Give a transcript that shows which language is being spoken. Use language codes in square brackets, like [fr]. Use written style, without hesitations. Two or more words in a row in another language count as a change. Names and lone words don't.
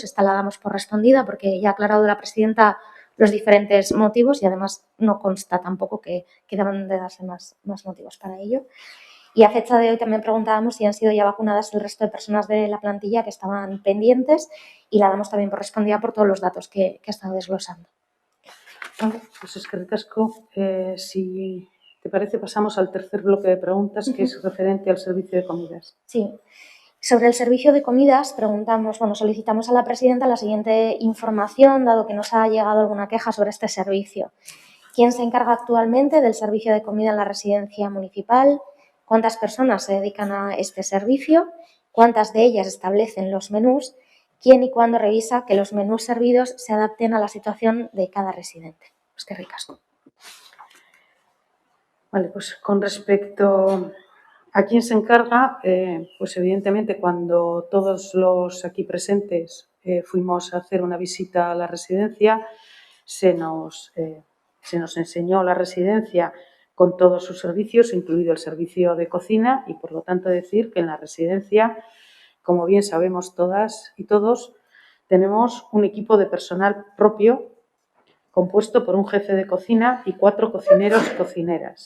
[es] Esta la damos por respondida porque ya ha aclarado la presidenta los diferentes motivos y además no consta tampoco que deban de darse más motivos para ello. Y a fecha de hoy también preguntábamos si han sido ya vacunadas el resto de personas de la plantilla que estaban pendientes, y la damos también por respondida por todos los datos que ha estado desglosando. Vale, pues [eu] eskerrik asko. [es] Si te parece, pasamos al tercer bloque de preguntas, que es referente al servicio de comidas. Sí. Sobre el servicio de comidas solicitamos a la presidenta la siguiente información, dado que nos ha llegado alguna queja sobre este servicio. ¿Quién se encarga actualmente del servicio de comida en la residencia municipal? ¿Cuántas personas se dedican a este servicio? ¿Cuántas de ellas establecen los menús? ¿Quién y cuándo revisa que los menús servidos se adapten a la situación de cada residente? [eu] Eskerrik asko. [es] Vale, pues con respecto a quién se encarga, pues evidentemente cuando todos los aquí presentes fuimos a hacer una visita a la residencia, se nos enseñó la residencia con todos sus servicios, incluido el servicio de cocina, y por lo tanto decir que en la residencia, como bien sabemos todas y todos, tenemos un equipo de personal propio compuesto por un jefe de cocina y 4 cocineros y cocineras.